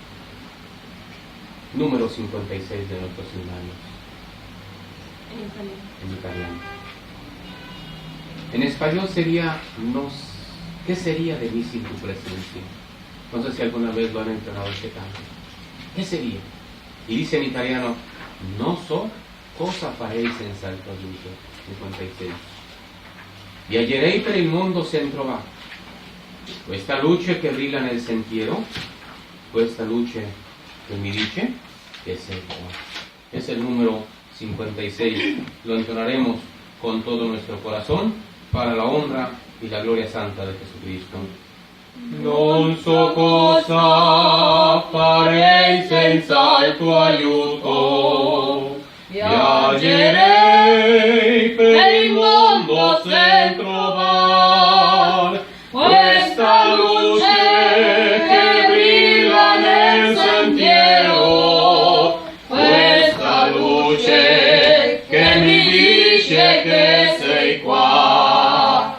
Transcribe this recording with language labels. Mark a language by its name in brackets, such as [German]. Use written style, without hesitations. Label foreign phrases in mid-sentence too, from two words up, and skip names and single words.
[Spanish] Número 56 de nuestros himnarios. En italiano. En español sería, ¿qué sería de mí sin tu presencia? No sé si alguna vez lo han entrenado este canto. ¿Qué sería? Y dice en italiano, [Italian] no so cosa farei senza il tuo aiuto. 56. Viaggerei per il mondo sen trovare questa luce che brilla nel sentiero, questa luce [Spanish] que me dice que es el Juan. Es el número 56. Lo entonaremos con todo nuestro corazón para la honra y la gloria santa de Jesucristo. [Italian] Non so cosa farei senza il tuo aiuto, viaggerei per il mondo sen trovar questa luce che brilla nel sentiero, questa luce che mi dice che sei qua.